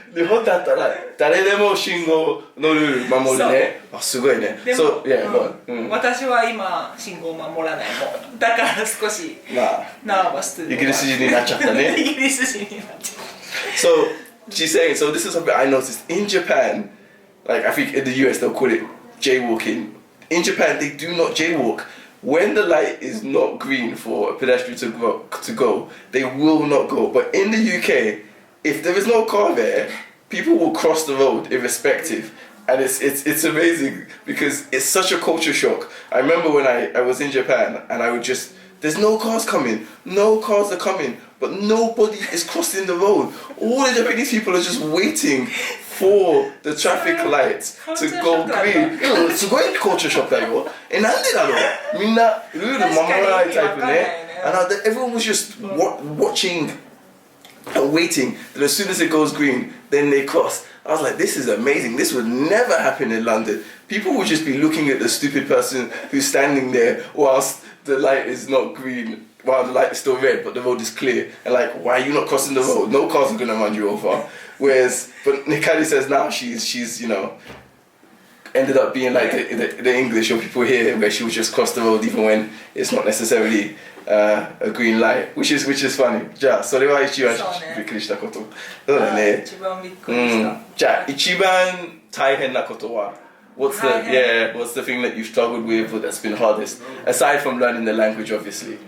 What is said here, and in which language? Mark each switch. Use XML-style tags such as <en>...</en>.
<ja>日本だったら誰でも信号のルール守るね。あ、すごいね。でも、私は今信号を守らないもん。だから少しナーバスというか。イギリス人になっちゃったね。イギリス人になっちゃった。</ja> <en>So she's saying, so this is something I noticed in Japan. Like I think in the US they'll call it jaywalking. In Japan they do not jaywalk. When the light is not green for a pedestrian to go, they will not go. But in the UK, if there is no car there, people will cross the road irrespective. And it's amazing because it's such a culture shock. I remember when I was in Japan and I would just, there's no cars coming, no cars are coming, but nobody is crossing the road. All the Japanese people are just waiting for the traffic lights to go green.</en> <ja>すごいculture shock だよ。なんでだろう？みんなルール守らないタイプね。</ja> <en>And everyone was just watching and waiting that as soon as it goes green, then they cross. I was like, this is amazing. This would never happen in London. People would just be looking at the stupid person who's standing there whilst the light is not green, while the light is still red, but the road is clear. And like, why are you not crossing the road? No cars are going to run you over. Whereas, but Hikari says now she's ended up being like the English or people here where she would just cross the road even when it's not necessarily a green light, which is funny.</en> <ja>じゃあそれは一番びっくりしたこと。そうだね。一番びっくりした。じゃあ一番大変なことは</ja> <en>what's the thing that you've struggled with or that's been hardest aside from learning the language obviously?</en>